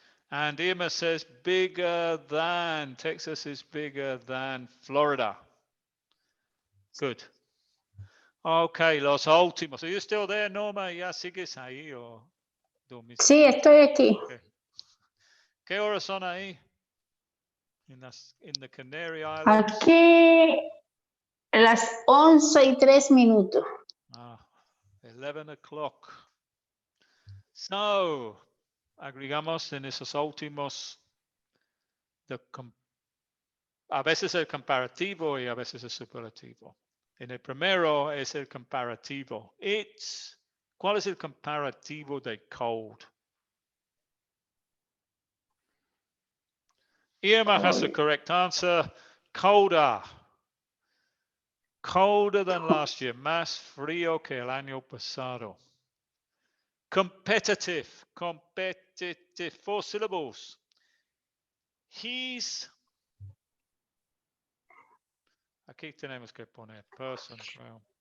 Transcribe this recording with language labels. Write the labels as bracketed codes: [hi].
[en] And Irma says bigger than. Texas is bigger than Florida. Good. Okay, [es] los últimos. [en] Are you still there, Norma? [es] ¿Ya sigues ahí o dormiste? Sí, estoy aquí. Okay. ¿Qué horas son ahí? [en] In the Canary Islands. [es] Aquí las 11:03. [en] 11 o'clock. [es] So, agregamos en esos últimos a veces el comparativo y a veces el superlativo. En el primero es el comparativo. ¿Cuál es el comparativo de cold? [en] Irma has the correct answer. Colder. Colder than last year. [es] Más frío que el año pasado. [en] Competitive. Competitive. 4 syllables. He's. [es] Aquí tenemos que poner person, creo.